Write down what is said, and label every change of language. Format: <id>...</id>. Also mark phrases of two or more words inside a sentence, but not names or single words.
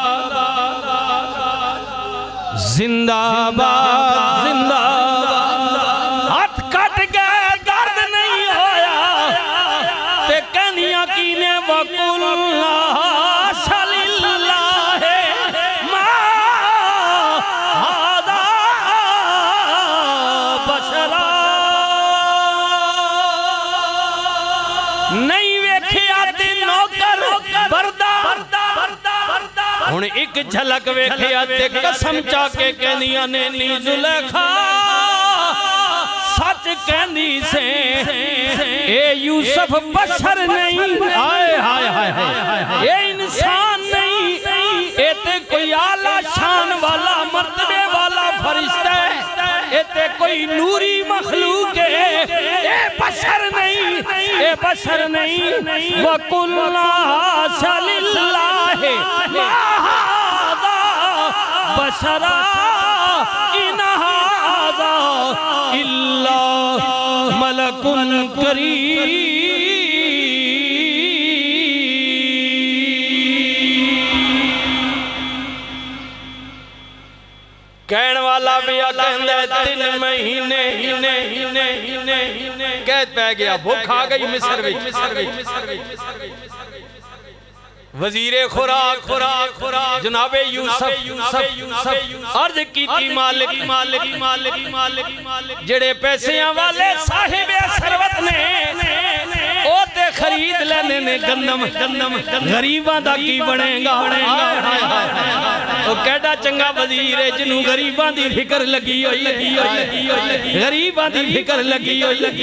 <pa>زندہ باد زندہ باد ہاتھ کٹ گئے درد نہیں ہویا تے کہنیاں کینے</pa> <ar>وَقُلْ لَا شَلِ اللَّهِ مَا هَذَا بَشَرًا</ar> <pa>نہیں ویکھیا تے نوکر بردار ہن ایک جھلک ویکھیا تے قسم چا کے کہنیاں نے نی زلیخا سچ کہنی سے اے یوسف بشر نہیں آئے اے انسان نہیں اے تے کوئی اعلیٰ شان والا مرتبے والا فرشتہ ہے اے تے کوئی نوری مخلوق ہے اے بشر نہیں</pa> <ar>وَقُلْ لَا شَلِ اللَّهِ مَا هَذَا بَشَرًا إِنْ هَذَا إِلَّا مَلَكٌ كَرِيمٌ</ar> <pa>کہن والا پیا کہندا ہے 3 مہینے قید پہ گیا بھوک آ گئی مصر وچ وزیر خوراک جناب یوسف عرض کی مالک جڑے پیسیاں والے صاحب ثروت نے او تے خرید لینے نے گندم غریباں دا کی بنے گا او کیڑا چنگا وزیر ہے جنوں غریباں دی فکر لگی ہوئی غریباں دی فکر لگی ہوئی</pa>